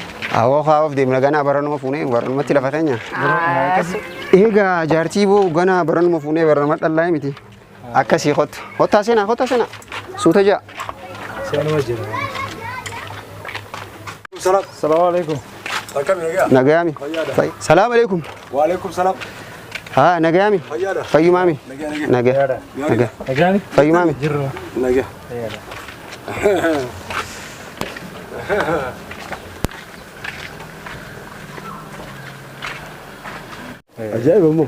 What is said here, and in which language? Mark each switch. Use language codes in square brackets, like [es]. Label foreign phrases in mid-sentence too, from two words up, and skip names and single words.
[om] awoo kaa'uuf deemna ganaa baranuma fuunee baranumatti lafa teenya egaa jaartii boo ganaa baranuma fuunee baranuma dhallaa miti akkasii kottaa seenaa suuta jaa Seenuma jira. [ar] السلام عليكم. Akkam nagaa? [om] nagayaami [ar] السلام عليكم وعليكم السلام. [om] haa nagayaami Fayyaadha. fayyumaami nagaa Nagaani. fayyumaami Jirru. Nagaa. Ajaa'iba immoo.